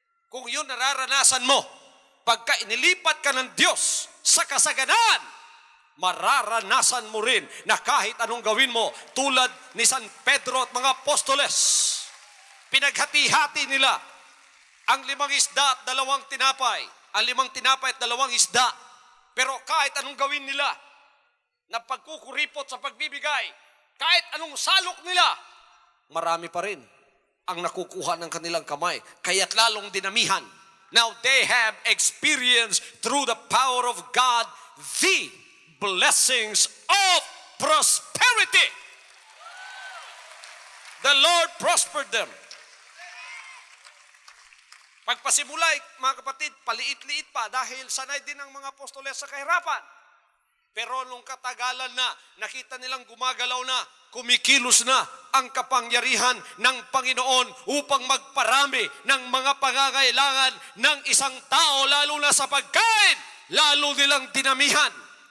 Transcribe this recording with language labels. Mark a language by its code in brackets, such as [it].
[tl] Kung yun nararanasan mo, pagka inilipat ka ng Diyos sa kasaganaan, mararanasan mo rin na kahit anong gawin mo, tulad ni San Pedro at mga apostoles, pinaghati-hati nila ang 5 isda at 2 tinapay, ang 5 tinapay at 2 isda. Pero kahit anong gawin nila, na pagkukuripot sa pagbibigay, kahit anong salok nila, marami pa rin ang nakukuha ng kanilang kamay. Kaya't lalong dinamihan. [en] Now they have experienced through the power of God the blessings of prosperity. The Lord prospered them. [tl] Pagpasimulay, mga kapatid, paliit-liit pa dahil sanay din ang mga apostoles sa kahirapan. Pero nung katagalan na, nakita nilang gumagalaw na, kumikilos na ang kapangyarihan ng Panginoon upang magparami ng mga pangangailangan ng isang tao, lalo na sa pagkain, lalo nilang dinamihan.